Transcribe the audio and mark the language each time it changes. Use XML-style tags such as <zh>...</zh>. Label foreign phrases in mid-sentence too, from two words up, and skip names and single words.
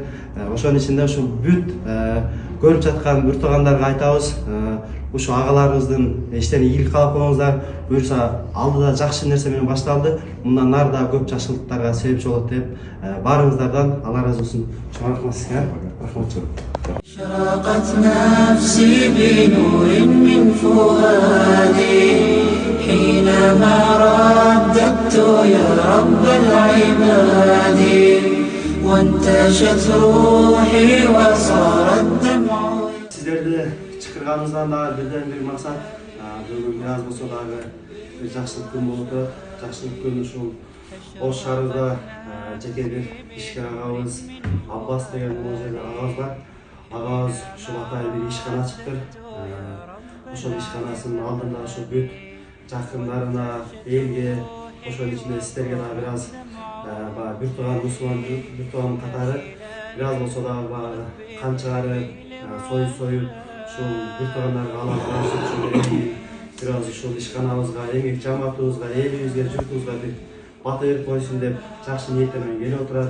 <ky>Ошонун ичинде ушул бүт көрүп жаткан буртагандарга айтабыз, ушу агаларыбыздын иштен ийгилик каалап коюңуздар. Буюрса алдыда жакшы нерсе менен башталды. Мындан ары да көп жакшылыктарга себепчи болот деп баарыңыздардан Алла ыраазы болсун. Чоң рахмат сизге. Рахмат.</ky> <ar>شرقت نفسي بنور من فؤادي حينما رددت يا رب العباد وانتشت روحي وصار الدمع.</ar> <ky>Сиздерди чакырганыңыздан дагы бирден бир максат бүгүн бир аз болсо дагы бир жакшылык күн болуп атат. Жакшылык күн ушул Ош шаарында жеке бир ишкер агабыз Аббас деген бул жерде агабыз бар. Агабыз ушул атайын бир ишкана ачыптыр. Ошол ишканасынын алдында ошол бүт жакындарына, элге, ошонун ичинде сиздерге дагы бир аз буртаган мусулман буртаган катары бир аз болсо дагы баягы кан чыгарып, союп ушул буртагандарга алар бир аз ушул ишканабызга, эмгек жамаатыбызга, элибизге, журтубузга бир бата берип койсун деп жакшы ниеттер менен келип отурат.</ky>